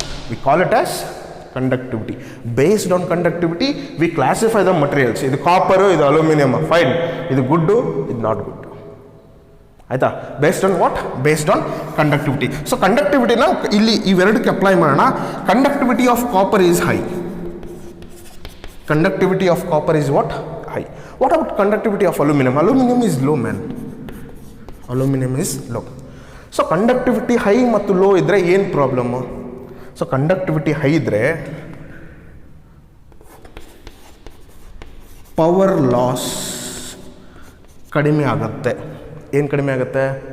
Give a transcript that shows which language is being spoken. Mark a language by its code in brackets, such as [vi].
[en] We call it as conductivity. Based on conductivity we classify the materials. [kn] ಇದು copper, ಇದು aluminium, fine. ಇದು ಗುಡ್ಡು, ಇದು not good. ಆಯಿತಾ? [en] Based on what? Based on conductivity. [kn] So ಕಂಡಕ್ಟಿವಿಟಿನ ಇಲ್ಲಿ ಇವೆರಡಕ್ಕೆ apply ಮಾಡೋಣ. [en] Conductivity of copper is high. Conductivity of copper is what? High. What about conductivity of aluminum? Aluminum is low, man. Aluminum is low. [kn] So conductivity high ಮತ್ತು low ಇದ್ರೆ ಏನು problem? So conductivity high ಇದ್ರೆ power loss ಕಡಿಮೆ ಆಗುತ್ತೆ. ಏನು ಕಡಿಮೆ ಆಗುತ್ತೆ?